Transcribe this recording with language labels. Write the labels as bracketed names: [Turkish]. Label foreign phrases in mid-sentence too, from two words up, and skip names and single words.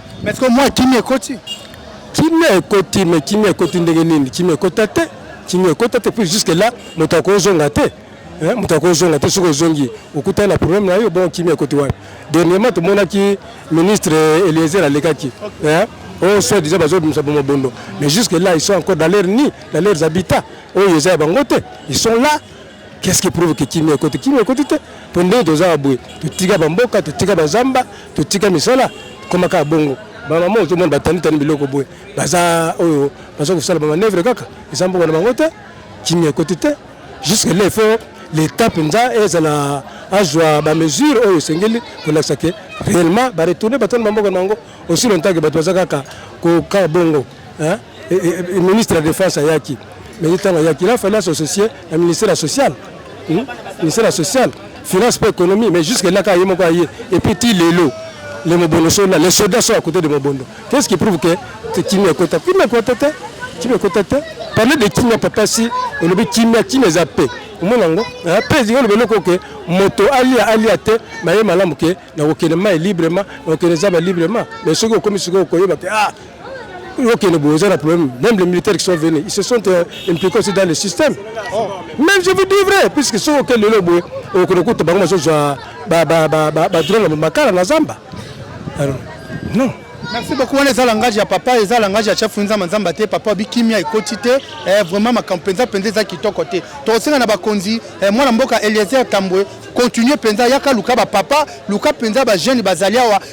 [French] Mais est-ce que moi, [Lingala] Kimi ekoti ? Kimi ekoti, mais Kimi ekoti ndenge nini ? Kimi ekota te. Kimi ekota te, [French] puis jusque là, [Lingala] moto akozonga te. Hein, moto akozonga te, soki ozongi, okutana na problème na yo, bon, Kimi ekoti wapi ? Dernièrement, tomonaki ministre Eliezer alekaki. [French] Ok. Hein ? [Lingala] Oh, soi-disant, bazobimisa bo mobondo. [French] Mais jusque là, ils sont encore dans leur nid, dans leurs habitats. Oh, ils sont là. Ils sont là. Qu'est-ce qui prouve que Kimi ekoti ? Kimi [Lingala] ekoti te. [French] Pour nous, [Lingala] toza boye. Totika bamboka, totika bazamba, totika misala. Koma ka bongo. Ba maman, [French] tout le monde [Lingala] batani tani biloko boye. Baza oyo, baza kusala ba manœuvre kaka. [French] Ils sont [Lingala] na bango te. Kimi ekoti te. [French] Jusque là, il faut l'État [Lingala] penza ezala azwa ba mesure oyo sengeli kolakisa ke réellement ba retourner batani bamboka na bango. [French] Aussi longtemps que [Lingala] bato baza kaka ko ka bongo. [French] Hein ? Et, et, et ministre de la Défense ayaki. Mais il a fallu s'associer au ministère social. Hmm ? Ministère social. Finance pour économie. Mais jusque là, quand il y a et puis, [Lingala] ti lelo, [French] les Mobondo sont là, les soldats sont à côté de Mobondo. Qu'est-ce qui prouve que Kimi est côté ? Kimi est côté ? Kimi est côté ? Parler de Kimi, papa, si, on oublie Kimi, Kimi est zappé. Au moins, non ? Après, il y a le que [Lingala] moto, alia, alia, te, [French] mais il y a malamu que [Lingala] Na kokende mai librement, na kokende zamba librement. Mais soki okomi sikoyo koyeba ke, ah, okende boye, oza na problème. [French] Même les militaires qui sont venus, ils se sont, euh, impliqués aussi dans le système. Même je vous dis vrai, puisque [Lingala] soki okende lelo boye, okende kuta bango bazozwa ba, ba, ba, ba, ba drone na makala na zamba. [French] Alors, non. Merci beaucoup. [Lingala] Wana eza langage ya papa, eza langage ya chef Nzamba Nzamba te. Papa, bi kimia ekoti te. Eh, vraiment, makambo penza, penza eza kitoko te. Tokosenga na bakonzi, eh, mwana mboka Eliezer Tambwe, Continue penza, yaka luka ba papa, luka penza ba jeune bazali awa.